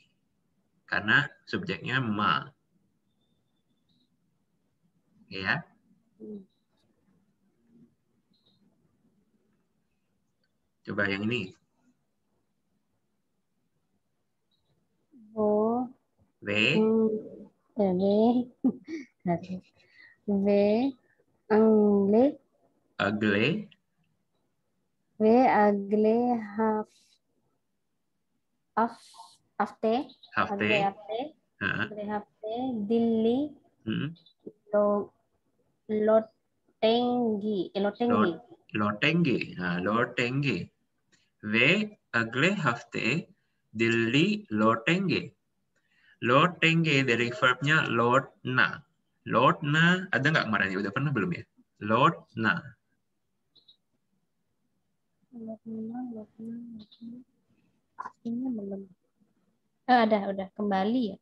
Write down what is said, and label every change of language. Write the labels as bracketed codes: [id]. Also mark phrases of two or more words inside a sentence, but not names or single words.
[id] Karena subjeknya ma. Ya. Coba yang ini. V. Agle. Hafte. Dilli. Lotenge. [hi] वे अगले हफ्ते दिल्ली लौटेंगे. [id] Lotenge dari verbnya lotna. Lotna ada nggak kemarin? Udah pernah belum ya? Lotna. Artinya belum. Ada, udah kembali ya.